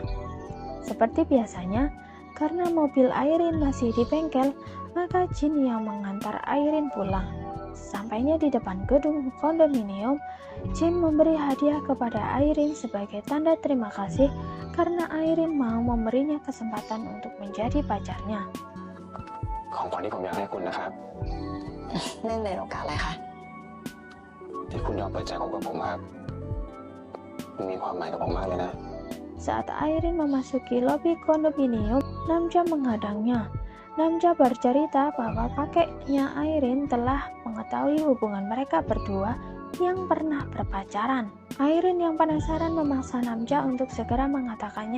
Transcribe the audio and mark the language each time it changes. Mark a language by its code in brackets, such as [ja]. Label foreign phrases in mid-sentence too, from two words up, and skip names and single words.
[id] Seperti biasanya, karena mobil Airin masih di bengkel, maka Jin yang mengantar Airin pulang. Sampainya di depan gedung kondominium, Jin memberi hadiah kepada Airin sebagai tanda terima kasih karena Airin mau memberinya kesempatan untuk menjadi pacarnya. [th] ของขวัญที่ผมอยากให้คุณนะครับ เนื่องในโอกาสอะไรคะ ที่คุณยอมเปิดใจคบกับผมครับมันมีความหมายกับผมมากเลยนะ [id] Saat Airin memasuki lobi kondominium, Namja menghadangnya. Namja bercerita bahwa kakeknya Airin telah mengetahui hubungan mereka berdua yang pernah berpacaran. Airin yang penasaran memaksa Namja untuk segera mengatakannya.